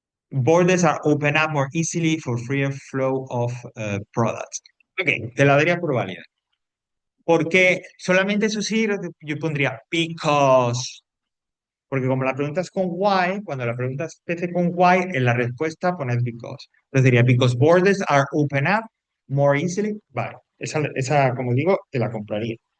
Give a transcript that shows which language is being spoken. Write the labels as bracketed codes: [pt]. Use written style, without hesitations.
[en] Borders are open up more easily for freer flow of products. [es] Ok, te la daría por válida. Porque solamente eso sí, yo pondría because. Porque como la pregunta es con why, cuando la pregunta empiece con why, en la respuesta pones because. [en] Entonces diría, because borders are open up more easily. [es] Vale, esa, como digo, te la compraría.